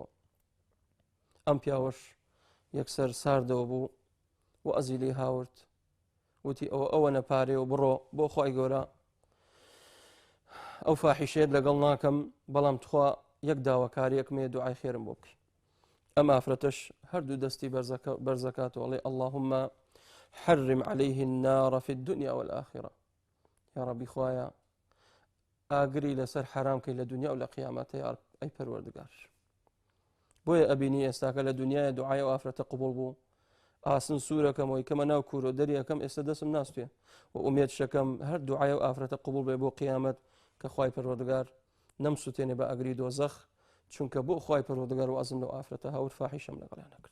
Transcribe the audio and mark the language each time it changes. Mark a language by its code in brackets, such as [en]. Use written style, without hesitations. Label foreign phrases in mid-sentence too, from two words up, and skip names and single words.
[ckb] ئەم پیاوەش یەکسەر ساردەوە بوو و ئەزیلی هاورد، وتی ئەوە نەپارێ و بڕۆ بۆ خوای گەورە، ئەو فاحیشێت لەگەڵ ناکەم، بەڵام تخوا یەک داواکاریەکمێ دوعای خێرم بۆ بکەی. ئەم ئافرەتەش هەردوو دەستی بەرزەکاتەوە، ئەڵێ [ar] اللهم حرم عليه النار في الدنيا والآخرة. يا ربي [ckb] خوايا ئاگری لەسەر حرام کەی لە دنیا و لە قیامەتە، ئەی پەروەردگار. بۆیە ئەبینی ئێستاکە لە دنیای دوعای ئەو ئافرەتە قبوڵ بوو. ئاسن سوورەکەمەوەی کەمە ناو کوورە دەریەکەم ئێستا دەسم ناستوێ و ئومێد شەکەم هەر دوعای ئەو ئافرەتە قبوڵ بێ بۆ قیامەت، کە خوای پەروەردگار نەمسووتێنێ بە ئەگری دۆزەخ، چونکە بۆ خوای پەروەردگار و ئەزم لەو ئافرەتە هاور فاحیشەم لەگەڵیان نەکرد.